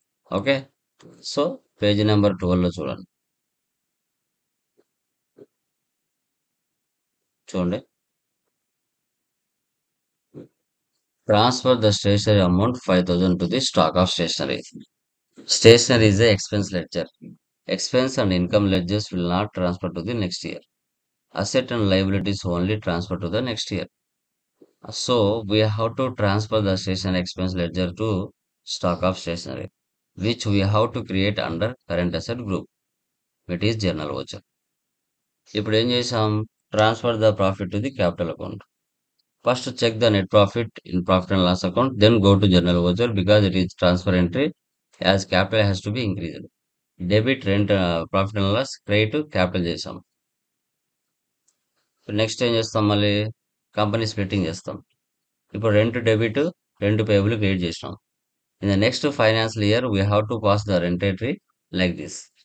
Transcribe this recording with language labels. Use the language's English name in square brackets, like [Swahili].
[Telugu] Okay, so page number 12లో చూడండి. [English] చూడండి, transfer the stationery amount 5,000 to the stock of stationery. Stationery is a expense ledger. Expense and income ledgers will not transfer to the next year. Asset and liabilities only transfer to the next year. So we have to transfer the stationery expense ledger to stock of stationery, which we have to create under current asset group. It is journal voucher. [Telugu] ఇప్పుడు ఏం చేసాం? [English] Transfer the profit to the capital account. First check the net profit in profit and loss account, then go to journal voucher because it is transfer entry as capital has to be increased. [Telugu] Debit rent, profit and loss, credit capital చేసాం. Next ఏం చేస్తాం? మళ్ళీ company splitting చేస్తాం. ఇప్పుడు rent debit, rent payable create చేసినాం. [English] In the next financial year we have to pass the rent entry like this.